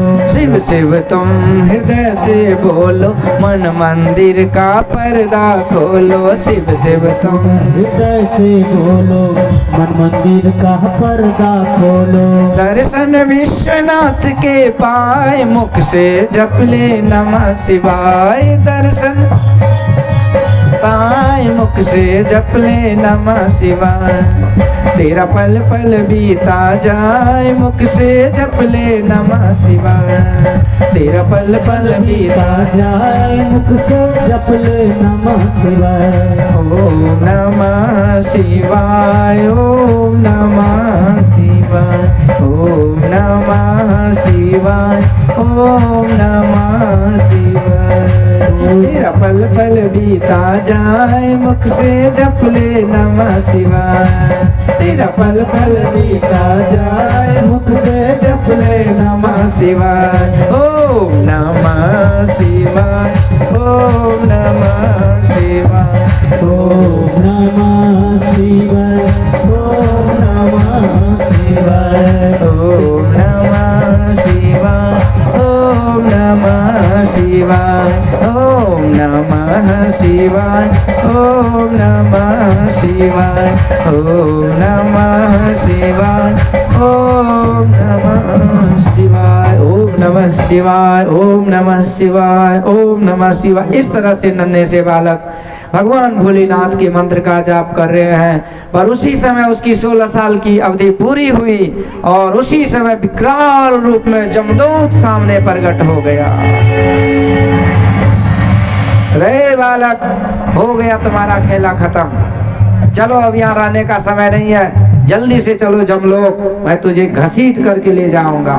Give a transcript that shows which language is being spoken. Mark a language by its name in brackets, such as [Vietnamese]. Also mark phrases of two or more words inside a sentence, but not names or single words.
[Hindi] शिव शिव तुम हृदय से बोलो मन मंदिर का पर्दा खोलो। शिव शिव तुम हृदय से बोलो मन मंदिर का पर्दा खोलो। दर्शन विश्वनाथ के पाए मुख से जपले [Sanskrit] नमः शिवाय। [Hindi] दर्शन पाए मुख से जपले [Sanskrit] नमः शिवाय। [Hindi] तेरा पल पल बीता जाए मुख से जपले [Sanskrit] नमः शिवाय। [Hindi] तेरा पल पल बीता जाए मुख से जपले [Sanskrit] नमः शिवाय। ओम नमः शिवाय, ओम नमः शिवाय, ओम नमः शिवाय। शिवाय, ओम नमः शिवाय। [Hindi] तेरा पल पल बीता जाए, मुख से जप ले [Sanskrit] नमः शिवाय। [Hindi] तेरा पल पल बीता जाए, मुख से जप ले [Sanskrit] नमः शिवाय, ओम नमः शिवाय, ओम नमः शिवाय, ओम नमः शिवाय, ओम नमः शिवाय, ओम नमः शिवाय, ओम नमः शिवाय, ओम नमः शिवाय, ओम नमः शिवाय, ओम नमः शिवाय, ओम नमः शिवाय, ओम नमः शिवाय, ओम नमः शिवाय, ओम नमः शिवाय। [Hindi] इस तरह से नन्हे से बालक भगवान भोलेनाथ के मंत्र का जाप कर रहे हैं। पर उसी समय उसकी 16 साल की अवधि पूरी हुई और उसी समय विकराल रूप में जमदूत सामने प्रकट हो गया। रे बालक, हो गया तुम्हारा खेला खत्म, चलो अब यहाँ रहने का समय नहीं है, जल्दी से चलो जमलोक, मैं तुझे घसीट करके ले जाऊंगा।